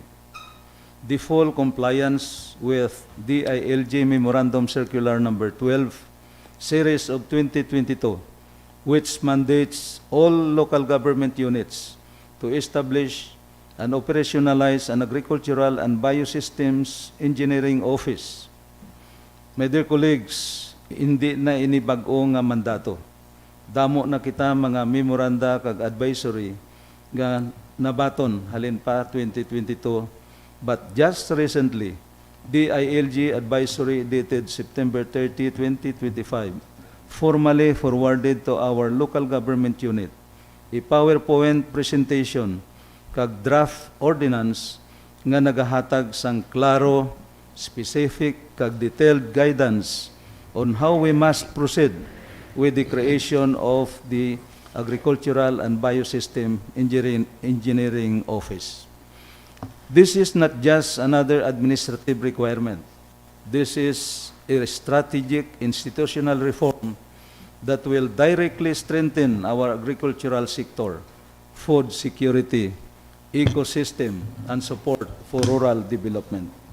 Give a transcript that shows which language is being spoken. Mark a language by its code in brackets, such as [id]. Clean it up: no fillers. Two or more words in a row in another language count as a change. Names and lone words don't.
[en] The full compliance with DILG Memorandum Circular Number 12, Series of 2022, which mandates all local government units to establish and operationalize an agricultural and biosystems engineering office. My dear colleagues, [hil] hindi na ini bag-o nga mandato. Damo na kita mga memoranda kag advisory nga nabaton halin pa 2022, [en] but just recently, DILG advisory dated September 30, 2025, formally forwarded to our local government unit a PowerPoint presentation kag draft ordinance [hil] nga nagahatag sang klaro, [en] specific kag detailed guidance on how we must proceed with the creation of the Agricultural and Biosystem Engineering Office. This is not just another administrative requirement. This is a strategic institutional reform that will directly strengthen our agricultural sector, food security, ecosystem, and support for rural development.